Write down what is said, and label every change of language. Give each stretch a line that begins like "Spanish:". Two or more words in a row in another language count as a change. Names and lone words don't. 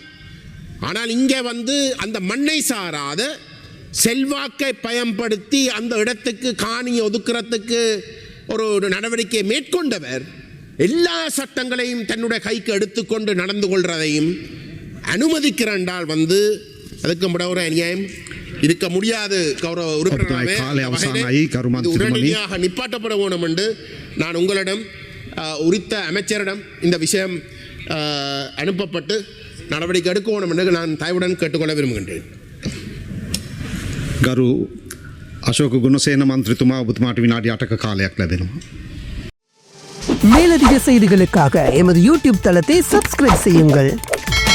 Tamil: ஆனால் இங்கே வந்து அந்த மண்ணை சாராத செல்வாக்கை பயன்படுத்தி அந்த இடத்துக்கு காணியை ஒதுக்குறதுக்கு ஒரு நடவடிக்கை மேற்கொண்டவர் எல்லா சட்டங்களையும் தன்னுடைய கைக்கு எடுத்துக்கொண்டு நடந்து கொள்றதையும் அனுமதிக்கிறால் வந்து அதுக்கு ஒரு அநியாயம் இருக்க முடியாது. கௌரவ உடனடியாக நிப்பாட்டப்பட வேணும் என்று நான் உங்களிடம் உரித்த அமைச்சரிடம் இந்த விஷயம் அனுப்பப்பட்டு நடவடிக்கை எடுக்க வேணும் என்று நான் தாய்வுடன் கேட்டுக்கொள்ள விரும்புகின்றேன்.
Sinhala: ගරු අශෝක ගුණසේන මන්ත්‍රීතුමා ඔබතුමාට විනාඩි 8ක කාලයක් ලැබෙනවා.
Tamil: மேலதிக செய்திகளுக்காக எமது யூடியூப் தளத்தை சப்ஸ்கிரைப் செய்யுங்கள்.